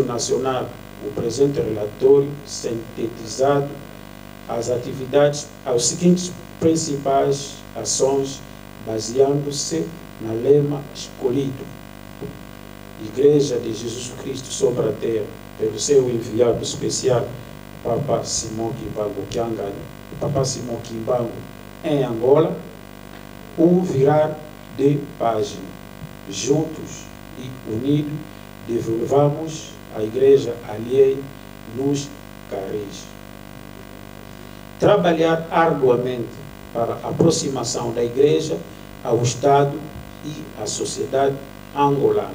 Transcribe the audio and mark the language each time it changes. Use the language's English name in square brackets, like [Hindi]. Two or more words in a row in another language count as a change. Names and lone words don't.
[Portuguese] Nacional o presente relatório sintetizado as atividades aos seguintes principais ações, baseando-se na lema escolhido: Igreja de Jesus Cristo sobre a Terra, pelo seu enviado especial, Papa Simão Kimbangu Kyangran, Papa Simão Kimbangu em Angola, virar de página. Juntos e unidos, devolvamos a Igreja alheia nos caris. Trabalhar arduamente para a aproximação da Igreja ao Estado e à sociedade angolana.